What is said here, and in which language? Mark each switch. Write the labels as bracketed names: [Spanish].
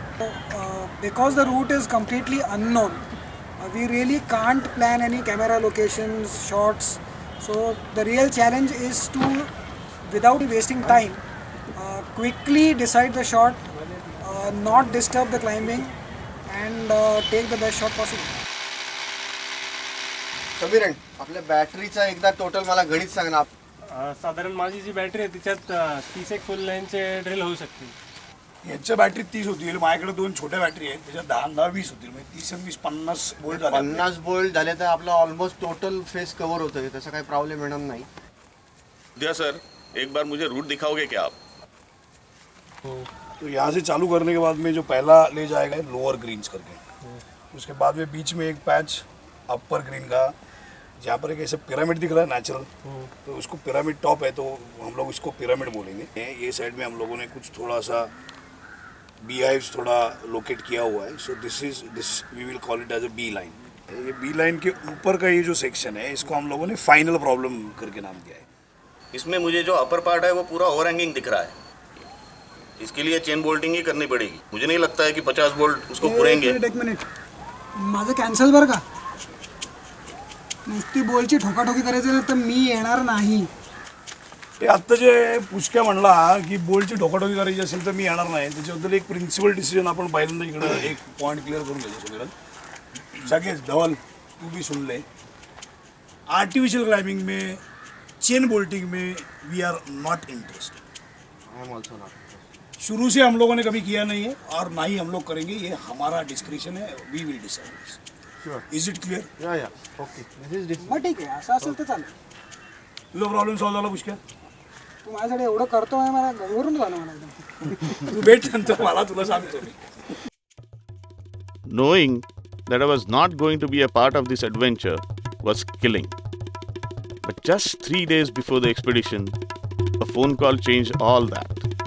[English] So, because the route is completely unknown, we really can't plan any camera locations, shots. So the real challenge is to, without wasting time, quickly decide the shot, not disturb the climbing, and take the best shot possible. [Marathi] Sameeran, आपल्या बॅटरीचा एकदा total मला गणित सांग ना. साधारण माझी जी battery आहे तिच्यात 30 एक फुल लाईनचे ड्रिल होऊ शकतील. याच्या बॅटरीत 30 होतील, माझ्याकडे 2 छोट्या बॅटरी आहेत त्याच्यात 10-20 होतील, म्हणजे 30 आणि 20 50 बोल्ट झाले. 50 बोल्ट झाले तर आपला ऑलमोस्ट टोटल फेस कव्हर होतं, तसा काही प्रॉब्लेम येणार नाही. [Hindi] दिया सर, एक बार मुझे रूट दिखाओगे क्या आप? तो यहाँ से चालू करने के बाद में जो पहला ले जाएगा लोअर ग्रीन्स करके, उसके बाद में बीच में एक पैच अपर ग्रीन का, जहाँ पर एक ऐसे पिरामिड दिख रहा है नेचुरल, तो उसको पिरामिड टॉप है, तो हम लोग इसको पिरामिड बोलेंगे. ये साइड में हम लोगों ने कुछ थोड़ा सा बी हाइव्स थोड़ा लोकेट किया हुआ है. [English] So this we will call it as a B line. [Hindi] ये बी लाइन के ऊपर का ये जो सेक्शन है इसको हम लोगों ने फाइनल प्रॉब्लम करके नाम दिया है. इसमें मुझे जो अपर पार्ट है वो पूरा ओवरहैंगिंग दिख रहा है. इसके लिए चेन बोल्टिंग ही करनी पड़ेगी. मुझे नहीं लगता है कि 50 बोल्ट उसको पुरेंगे. [Marathi] एक मिनिट, माझं कॅन्सल बरं का. नुसती बोलची ठोकाठोकी करायची नाही तर मी येणार नाही. ते आत्ता जे पुष्क्या म्हणला की बोलची ठोकाठोकी करायची असेल तर मी येणार नाही, त्याच्याबद्दल एक प्रिन्सिपल डिसिजन आपण पहिल्यांदा इकडं एक पॉईंट क्लिअर करून घ्यायचं सगळं. [Hindi] सगळेच धवल तू भी सुन ले, आर्टिफिशियल क्लाइंबिंग में चेन बोल्टिंग में [English] We are not interested. I am also not. [Hindi] शुरू से हम लोगों ने कभी किया नहीं है और ना ही हम लोग करेंगे. ये हमारा डिस्क्रिप्शन है, [English] We will decide this. Is it clear? या okay. This is [Marathi] मग ठीक आहे, असं असेल तर चालेल. तुझा प्रॉब्लेम सॉल्व झाला पुष्क्या? तू माझ्यासाठी एवढं करतो आहे, मला घरून झालं मला एकदम. तू भेट नंतर मला, तुला सांगतो मी. [English] Knowing that I was not going to be a part of this adventure was killing. But just 3 days before the expedition, a phone call changed all that.